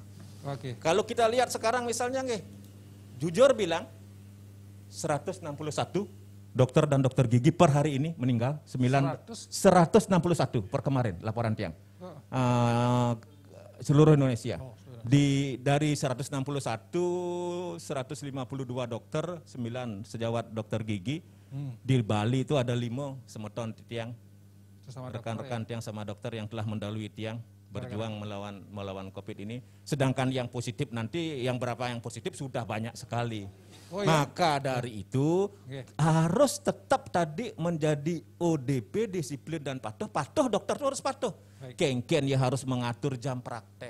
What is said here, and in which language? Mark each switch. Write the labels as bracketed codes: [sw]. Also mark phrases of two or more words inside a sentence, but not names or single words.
[id] Kalau kita lihat sekarang misalnya jujur bilang 161 dokter dan dokter gigi per hari ini meninggal, 161 per kemarin laporan tiang. Seluruh Indonesia. Dari 161, 152 dokter, 9 sejawat dokter gigi. Di Bali itu ada 5 [ban] semeton tiang, [id] rekan-rekan tiang sama dokter yang telah mendahului tiang berjuang melawan COVID ini. Sedangkan yang positif nanti, yang berapa yang positif sudah banyak sekali. Maka dari itu harus tetap tadi menjadi ODP, disiplin dan patuh. Patuh, dokter itu harus patuh. Kengken ya harus mengatur jam praktek.